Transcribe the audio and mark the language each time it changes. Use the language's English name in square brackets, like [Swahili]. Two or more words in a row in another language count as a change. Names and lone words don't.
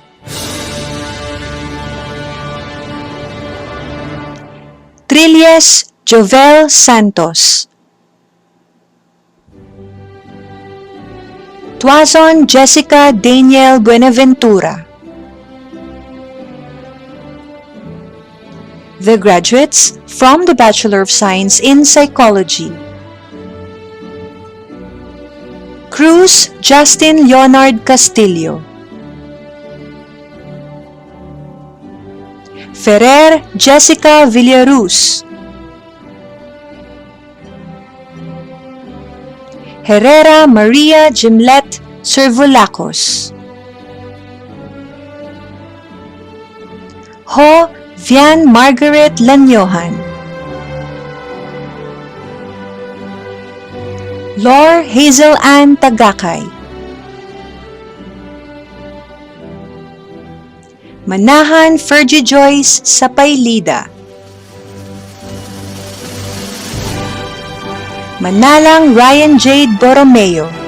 [English] Trilles Jovel Santos. Tuazon Jessica Daniel Buenaventura. The graduates from the Bachelor of Science in Psychology: Cruz Justin Leonard Castillo. Ferrer Jessica Villaruz. Herrera Maria Jimlet Servulacos. Ho Vian Margaret Lanyohan. Lor Hazel Ann Tagakay. Manahan Fergie Joyce Sapaylida. Manalang Ryan Jade Borromeo.